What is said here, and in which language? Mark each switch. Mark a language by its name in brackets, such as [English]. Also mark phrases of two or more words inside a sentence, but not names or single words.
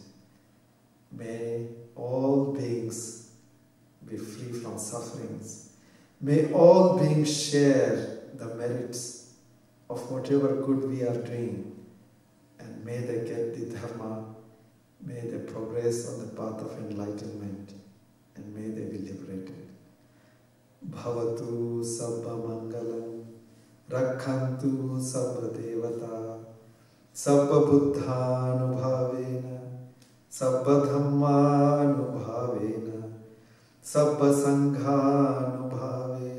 [English] May all beings be free from sufferings. May all beings share the merits of whatever good we are doing. And may they get the Dharma, may they progress on the path of enlightenment, and may they be liberated. [Pali] Bhavatu sabba mangalam, rakhantu sabba devata, sabba buddhanubhavena, sabba dhammanubhavena, sabba sanghanubhavena,